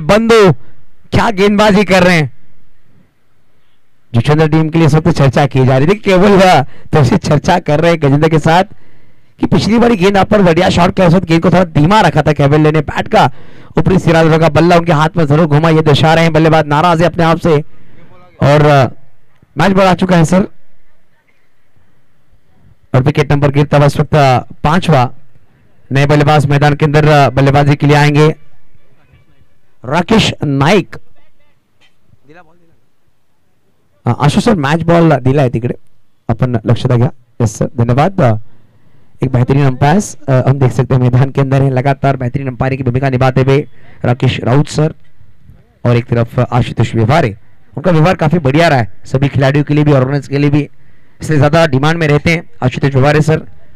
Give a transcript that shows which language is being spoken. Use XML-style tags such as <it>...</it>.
<hi>बंधु क्या गेंदबाजी कर रहे हैं, जुचंद्र टीम के लिए इस वक्त चर्चा की जा रही थी, केवल तो चर्चा कर रहे हैं गजेंद्र के साथ कि पिछली बारी गेंद आप पर बढ़िया शॉट किया, उस वक्त गेंद को थोड़ा धीमा रखा था केवल ने, बैट का ऊपरी सिरा का बल्ला उनके हाथ में जरूर घुमा, ये दर्शा रहे हैं बल्लेबाज नाराज है अपने आप से। और मैच बढ़ा चुका है सर, और विकेट नंबर गिरता हुआ इस वक्त 5वां। नए बल्लेबाज मैदान के अंदर बल्लेबाजी के लिए आएंगे, राकेश नाईक।</hi> <mr>आशु सर मॅच बॉल दिला आहे तिकडे, आपण लक्षात घ्या।</mr> <en>yes sir,</en> <hi>धन्यवाद। एक बेहतरीन अंपायर हम देख सकते हैं मैदान के अंदर है, लगातार बेहतरीन अंपायरिंग की भूमिका निभाते हुए राकेश राउत सर, और एक तरफ आशुतोष व्यवहारे। उनका व्यवहार काफी बढ़िया रहा है सभी खिलाड़ियों के लिए भी, ऑर्गेनाइज के लिए भी, इसलिए ज्यादा डिमांड में रहते हैं आशुतोष व्यवहारे सर।</hi>